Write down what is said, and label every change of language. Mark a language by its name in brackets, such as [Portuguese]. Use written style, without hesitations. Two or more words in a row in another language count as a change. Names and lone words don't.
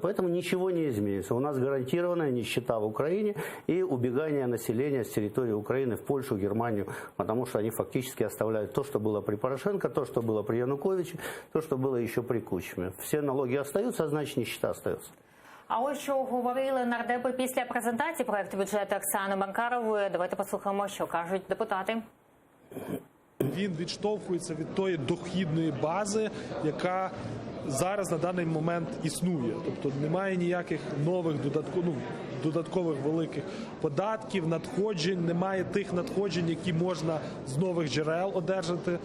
[Russian] Поэтому ничего не изменится. У нас гарантированная нищета в Украине и убегание населения с территории Украины в Польшу, Германию, потому что они фактически оставляют то, что было при Порошенко, то, что было при Януковиче, то, что было еще при Кучме. Все налоги остаются, а значит нищета остается. [Ukrainian] А ось що говорили нардепи після презентації проекту бюджету Оксани Маркарової. Давайте послухаємо, що кажуть депутати. Він відштовхується від тої дохідної бази, яка зараз на даний момент існує. Тобто немає ніяких нових додаткових великих податків, надходжень, немає тих надходжень, які можна з нових джерел одержати.